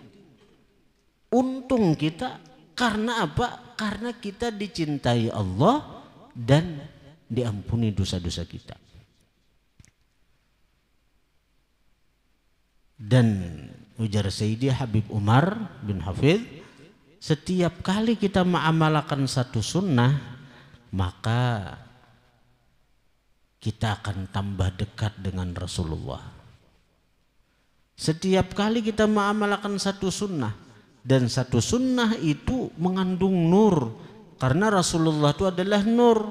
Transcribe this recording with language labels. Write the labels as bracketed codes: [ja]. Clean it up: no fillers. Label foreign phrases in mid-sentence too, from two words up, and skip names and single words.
[id] Untung kita karena apa? Karena kita dicintai Allah dan diampuni dosa-dosa kita. Dan ujar Sayyidi Habib Umar bin Hafidh, setiap kali kita mengamalkan satu sunnah, maka kita akan tambah dekat dengan Rasulullah. Setiap kali kita mengamalkan satu sunnah, dan satu sunnah itu mengandung nur, karena Rasulullah itu adalah nur.